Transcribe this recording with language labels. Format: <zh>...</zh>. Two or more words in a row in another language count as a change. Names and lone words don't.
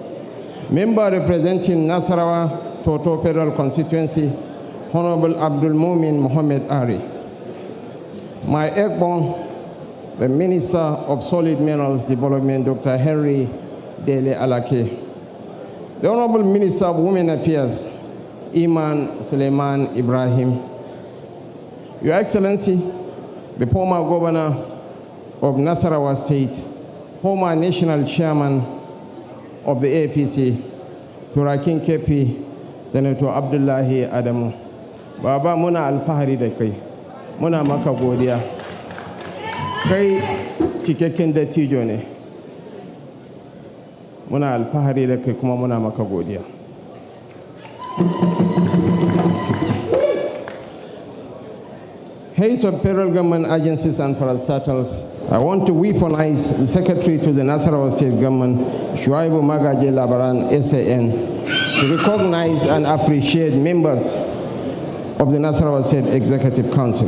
<en>Member representing Nasarawa Toto Federal Constituency, Honorable Abdul Mumin Mohammed Ari. My Ekbon, the Minister of Solid Minerals Development, Dr. Henry Dele Alake. The Honorable Minister of Women Affairs, Iman Suleiman Ibrahim. Your Excellency, the former Governor of Nasarawa State, former National Chairman of the APC, Turakin Kepi, Senator Abdullahi Adamu.</en> <ha>Baba muna alfahari da kai, muna maka godiya. Kai cikakken dattijo ne. Muna alfahari da kai kuma muna maka godiya.</ha> <en>Heads of federal government agencies and parastatals, I want to weaponize the Secretary to the Nasarawa State Government, Shuaibu Magaji Labaran, SAN, to recognize and appreciate members of the Nasarawa State Executive Council.</en>